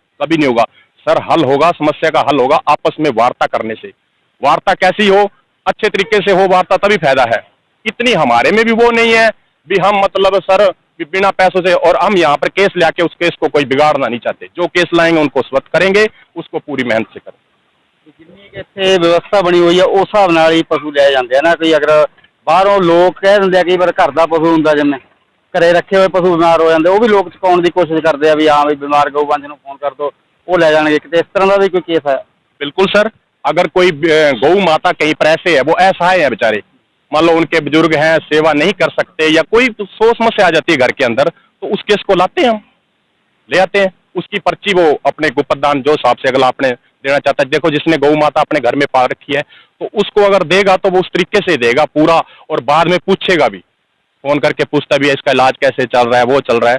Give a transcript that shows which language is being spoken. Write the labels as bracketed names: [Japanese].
[Hindi] कभी नहीं होगा सर। हल होगा, समस्या का हल होगा आपस में वार्ता करने से। वार्ता कैसी हो? अच्छे तरीके से हो वार्ता, तभी फायदा है। इतनी हमारे में भी वो नहीं है भी हम मतलब सर बिना पैसों से, और हम यहाँ पर केस लाके उस केस को कोई बिगाड़ना नहीं चाहते। जो केस लाएंगे उनको स्वत करेंगे, उसको पूरी मेहनत से करेंगे। [Punjabi] ਜਿੰਨੀ ਕਿ ਇੱਥੇ ਵਿਵਸਥਾ ਬਣੀ ਹੋਈ ਆ ਉਸ ਹਿਸਾਬ ਨਾਲ ਹੀ ਪਸ਼ੂ ਲੈ ਜਾਂਦੇ ਆ ਨਾ। ਕੋਈ ਅਗਰ ਬਾਹਰੋਂ ਲੋਕ ਕਹਿ ਦਿੰਦੇ ਆ, ਕਈ ਵਾਰ ਘਰ ਦਾ ਪਸ਼ੂ ਹੁੰਦਾ, ਜਿਵੇਂ ਘਰੇ ਰੱਖੇ ਹੋਏ ਪਸ਼ੂ ਬਿਮਾਰ ਹੋ ਜਾਂਦੇ, ਉਹ ਵੀ ਲੋਕ ਚੁਕਾਉਣ ਦੀ ਕੋਸ਼ਿਸ਼ ਕਰਦੇ ਆ ਵੀ ਹਾਂ ਵੀ ਬਿਮਾਰ ਗਊਵੰਸ਼ ਨੂੰ ਫੋਨ ਕਰ ਦੋ, ਉਹ ਲੈ ਜਾਣਗੇ। ਕਿਤੇ ਇਸ ਤਰ੍ਹਾਂ ਦਾ [Hindi] भी कोई केस है? बिल्कुल सर, अगर कोई गौ माता कहीं पर ऐसे है, वो असहाय है बेचारे, मान लो उनके बुजुर्ग हैं, सेवा नहीं कर सकते, या कोई तो सोच समस्या आ जाती है घर के अंदर, तो उस केस को लाते हैं, हम ले आते हैं। उसकी पर्ची वो अपने गुप्तदान जो हिसाब से अगला आपने देना चाहता है, देखो जिसने गौ माता अपने घर में पाल रखी है तो उसको अगर देगा तो वो उस तरीके से देगा पूरा, और बाद में पूछेगा भी, फोन करके पूछता भी है इसका इलाज कैसे चल रहा है, वो चल रहा है।